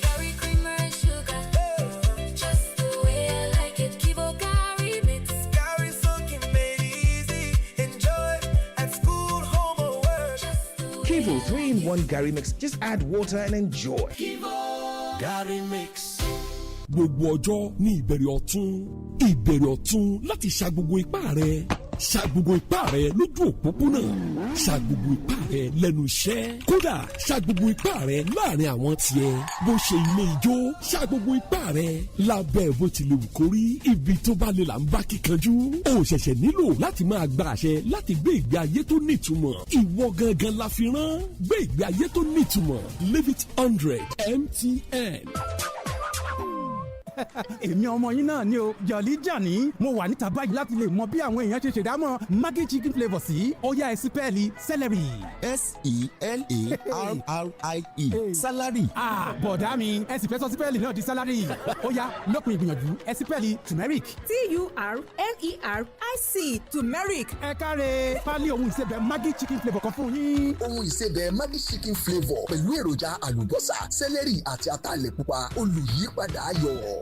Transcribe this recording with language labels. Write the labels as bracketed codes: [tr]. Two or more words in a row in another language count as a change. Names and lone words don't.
[en] Berry creamer and sugar, just the way I like it. 𝐃𝐈𝐒 mix. 𝐃𝐈𝐒 soaking made easy. Enjoy at school, home or work. 𝐃𝐈𝐒 3-in-1 Gary mix. Just add water and enjoy. Gary mix. [yo] Gbogbo ọjọ́ ní ìbẹ̀rẹ̀ ọ̀tún láti ṣa gbogbo ipá rẹ̀. Ṣa gbogbo ipá rẹ̀ lójú òpópónà. Ṣa gbogbo ipá rẹ̀ lẹ́nu iṣẹ́. Kódà ṣa gbogbo ipá rẹ̀ láàrin àwọn tiẹ̀. Bó ṣe ilé ijó, ṣa gbogbo ipá rẹ̀ lábẹ́ bó ti lè wù kó rí. Ibi tó bá lè là ń bá kíkanjú. O ṣẹ̀ṣẹ̀ nílò láti máa gba àṣẹ láti gbé ìgbé ayé tó nítumọ̀. Ìwọ gangan la fi rán. Gbé ìgbé ayé tó nítumọ̀. [en] Live it 100 MTN. [yo] èmi ọmọ yín náà ni o Jolly Johnny mo wà níta báyìí láti lè mọ bí àwọn èèyàn ṣe ṣèdámọ̀ Maggi chicken flavour sí ó yá ẹ sí pẹ́ẹ́lí celery. [en] S-E-L-A-R-R-I-E salary. [yo] Bọ̀dá mi ẹ sì fẹ́ sọ sí pẹ́ẹ́lì náà di salary ó yá lópin ìgbìyànjú ẹ sí pẹ́ẹ́lì turmeric. [en] T-U-R-M-E-R-I-C turmeric. [yo] ẹ káre pálí ohun ìsebẹ̀ Maggi chicken flavour kan fún yín. Ohun ìsebẹ̀ Maggi chicken flavour pẹ̀lú èròjà àlùbọ́sà sẹ́lẹ̀rì àti ataalẹ̀ pupa olùyípadà ayọ̀.